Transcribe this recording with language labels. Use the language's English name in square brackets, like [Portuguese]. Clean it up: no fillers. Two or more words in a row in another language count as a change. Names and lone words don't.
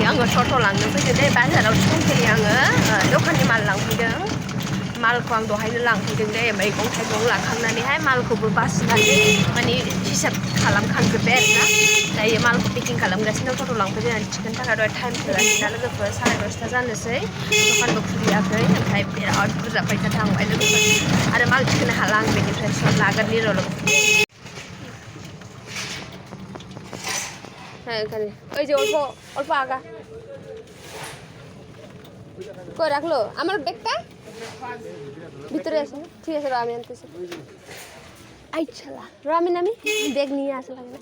[Bodo] आङो टट' लांनो फैदों दे बाजाराव दंफैयो आङो दखाननि माल लांफैदों मालखौ आं दहायनो लांफैदों दे मैगं थाइगं लांखांनानैहाय मालखौबो बासिनानै माने हिसाब खालामखांजोब्बाय आरोना दायो मालखौ पेकिं खालामगासिनो टट' लांफैदों आं थिखोनो थाखाय दहाय टाइम थोआखैना लोगोफोर 10:30 जानोसै दखानबो खुलियाखै ओमफ्राय बिराद बुरजा फैसा थांबाय लोगोफोर आरो माल थिखोनो हाला आं बेनिफ्राय सम लागोननि र' लोगोफोर [Bangla] ওই যে অল্প অল্প আগা কই রাখলো আমার ব্যাগটা ভিতরে আছে ঠিক আছে আমি আনতেছি আইছালা আমি ব্যাগ নিয়ে আসলাম